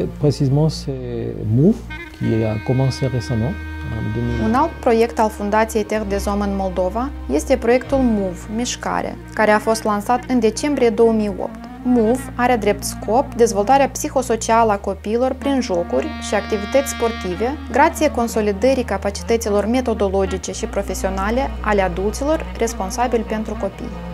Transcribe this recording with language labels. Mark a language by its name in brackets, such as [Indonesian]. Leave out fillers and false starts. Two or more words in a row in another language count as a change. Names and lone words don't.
[French] précisément, c'est MOVE, qui a commencé récemment, en 2000. [Romanian] Un alt proiect al Fundației Terre des Hommes în Moldova este proiectul MOVE, Mișcare, care a fost lansat în decembrie 2008. MOVE are drept scop dezvoltarea psihosocială a copiilor prin jocuri și activități sportive, grație consolidării capacităților metodologice și profesionale ale adulților responsabili pentru copii.